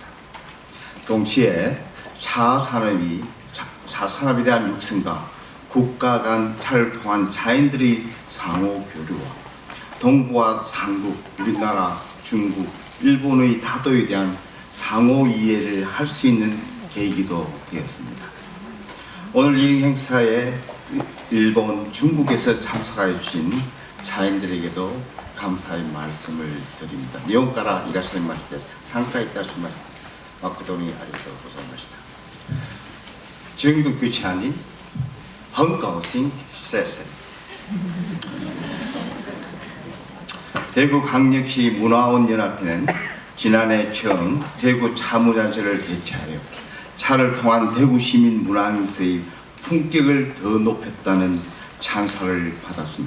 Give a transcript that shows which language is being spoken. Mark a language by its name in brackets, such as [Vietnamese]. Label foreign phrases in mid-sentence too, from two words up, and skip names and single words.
[Korean] 동시에 차산업에 대한 육성과 국가 간 차를 통한 차인들의 상호 교류와 동부와 상북, 우리나라, 중국, 일본의 다도에 대한 상호 이해를 할 수 있는 계기도 되었습니다. 오늘 이 행사에 일본, 중국에서 참석해 주신 자인들에게도 감사의 말씀을 드립니다. [Japanese] 일본からいらっしゃいまして参加いたしました誠にありがとうございました。 [Korean] 중국 자인 [Chinese] 很高兴谢谢。 [Korean] 대구광역시 문화원연합회는 지난해 처음 대구 차문화제를 개최하여 차를 통한 대구 시민 문화행사의 품격을 더 높였다는 찬사를 받았습니다.